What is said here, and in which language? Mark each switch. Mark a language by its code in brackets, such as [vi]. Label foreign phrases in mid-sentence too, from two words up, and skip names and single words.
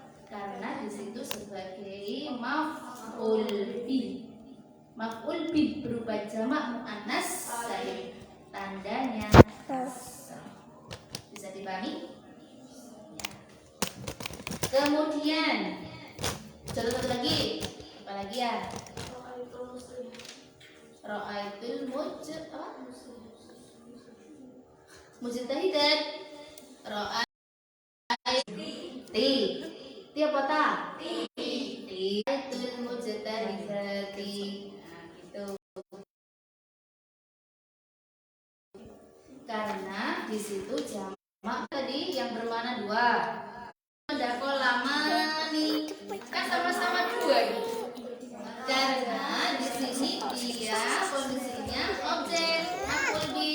[id] Karena di situ sebagai [ar] مفعول به. مفعول به [id] berupa [ar] جمع مؤنث سالم. [id] Tandanya kasroh. dipahami? Kemudian contoh satu lagi, apa lagi ya? [ar] رأيت المجتهدات. [id] Ti apa ta? [ar] رأيت المجتهداتِ. [id] Nah, gitu. Karena di situ jamak tadi yang bermakna dua. Ada kolamani, kan sama-sama dua gitu. Karena di sini dia kondisinya objek [ar] مفعول به.